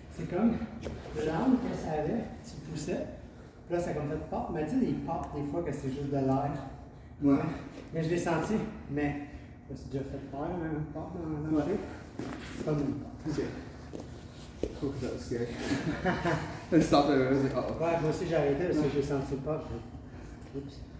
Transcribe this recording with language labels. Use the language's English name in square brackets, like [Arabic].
[French] C'est comme l'âme que ça avait, tu poussais, puis là ça a comme fait pop, mais tu sais, il pop des fois que c'est juste de l'air. Ouais. Mais je l'ai senti, mais je me suis déjà fait peur, un pop dans la rue. C'est pas mon pop. [English] Okay. Cool, 'cause that was scary. I stopped there. I was like, uh oh. [French] Ouais, moi aussi j'ai arrêté parce que j'ai senti le pop. Oups.